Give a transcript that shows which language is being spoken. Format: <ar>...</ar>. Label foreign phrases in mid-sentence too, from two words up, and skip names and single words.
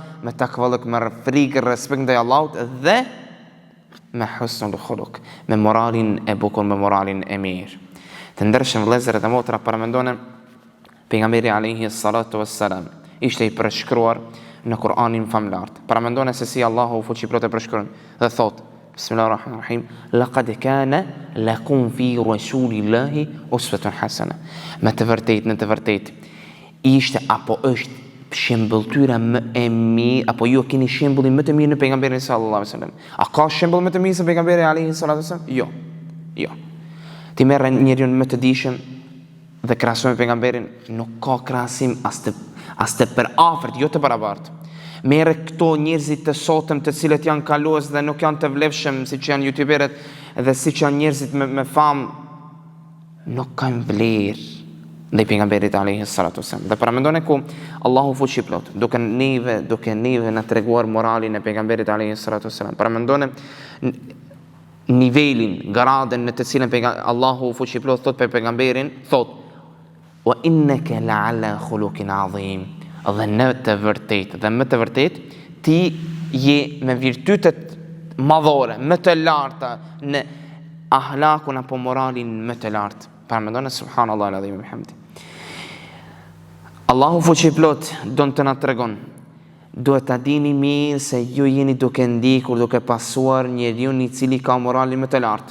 <sq>Me takvalluk, me frikë, respekt ndaj Allahut dhe me</sq> <ar>حسن الخلق,</ar> <sq>me moralin e bukur, me moralin e mirë. Të ndershëm vëllezër dhe motra, para mendone pejgamberi</sq> <ar>عليه الصلاة والسلام</ar> <sq>ishte i përshkruar në Kur'anin famlart. Para mendone se si Allahu fuqiplot e përshkruan dhe thot, Bismillahirrahmanirrahim,</sq> <ar>لقد كان لكم في رسول الله أسوة حسنة.</ar> <sq>Me të vërtet ishte apo është shembulltyra më e mirë, apo ju keni shembullin më të mirë në pejgamberin</sq> <ar>صلى الله عليه وسلم.</ar> <sq>A ka shembull më të mirë se pejgamberi</sq> <ar>عليه الصلاة والسلام?</ar> <sq>Jo. Ti merr njeriu më të dijshëm dhe krahason me pejgamberin, nuk ka krahasim as të për afërt, jo të barabartë. Merë këto njerëzit të sotëm të cilët janë kalues dhe nuk janë të vlefshëm, siç janë youtuberët dhe siç janë njerëzit me famë, nuk kanë vlerë ndaj pejgamberit</sq> <ar>عليه الصلاة والسلام.</ar> <sq>Dhe para mendone ku Allahu fuqiplot, duke neve na treguar moralin e pejgamberit</sq> <ar>عليه الصلاة والسلام.</ar> <sq>Para mendone nivelin, gradën në të cilën Allahu fuqiplot thot për pejgamberin, thot</sq> <ar>وإنك لعلى خلق عظيم.</ar> <sq>Dhe në të vërtet ti je me virtytet madhore, më të larta, në ahlakun apo moralin më të lartë. Para mendone</sq> <ar>سبحان الله العظيم بحمده.</ar> <sq>Allahu fuqiplot don të na tregon, duhet ta dini mirë se ju jeni duke ndikur, duke pasuar njeriu i cili ka moralin më të lartë.</sq>